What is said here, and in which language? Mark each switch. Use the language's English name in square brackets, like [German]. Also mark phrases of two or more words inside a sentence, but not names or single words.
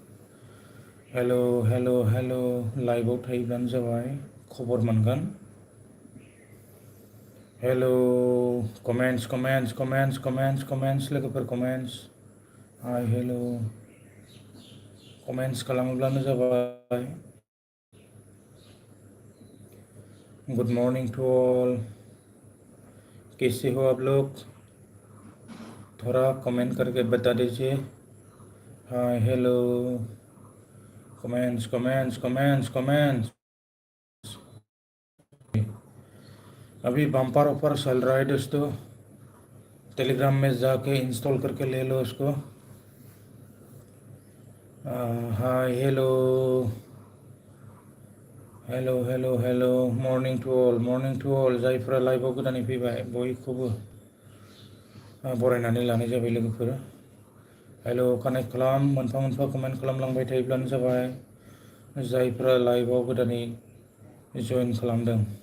[Bodo] हेल' लाइभआव थायोब्लानो जाबाय खबर मोनगोन हेल' कमेन्ट्स लोगोफोर कमेन्ट्स हाय हेल' कमेन्ट्स खालामोब्लानो जाबाय [English] good morning to all [Hindi] कैसे हो आप लोग थोड़ा कमेंट करके बता दीजिए [English] hi hello [Hindi] कमेंट्स अभी [English] bumper offer [Hindi] चल रहा है दोस्तों टेलीग्राम में जाके इंस्टॉल करके ले लो उसको [English] hi hello morning to all [Bodo] जायफोरा लाइभआव गोदानै फैबाय बयखौबो बरायनानै लानाय जाबाय लोगोफोर हेल' कानेक्ट खालाम मोनफा मोनफा कमेन्ट खालामलांबाय थायोब्लानो जाबाय जायफोरा लाइभआव गोदानै जइन खालामदों